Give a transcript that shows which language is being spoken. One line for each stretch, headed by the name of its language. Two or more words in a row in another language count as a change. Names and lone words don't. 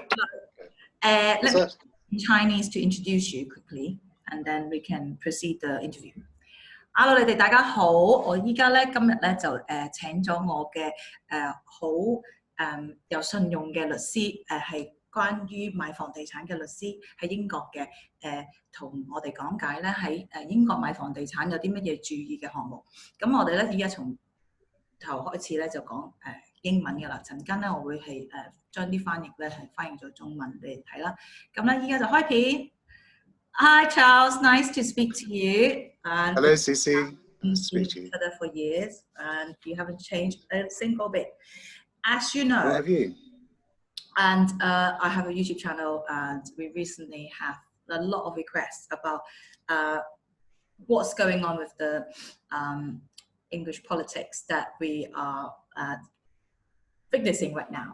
English: Let me in Chinese to introduce you quickly, and then we can proceed the interview.
Cantonese: Hello，你哋大家好，我依家咧今日咧就請咗我嘅好有信用嘅律師，係關於買房地產嘅律師喺英國嘅，同我哋講解咧喺英國買房地產有啲乜嘢注意嘅項目。咁我哋咧依家從頭開始咧就講英文嘅啦，陣間咧我會係將啲翻譯咧係翻譯咗中文俾你睇啦。咁咧依家就開片。
English: Hi Charles, nice to speak to you. And hello Cici, nice to speak to you. For years, and you haven't changed a single bit. As you know, what have you? And I have a YouTube channel, and we recently have a lot of requests about what's going on with the English politics that we are witnessing right now.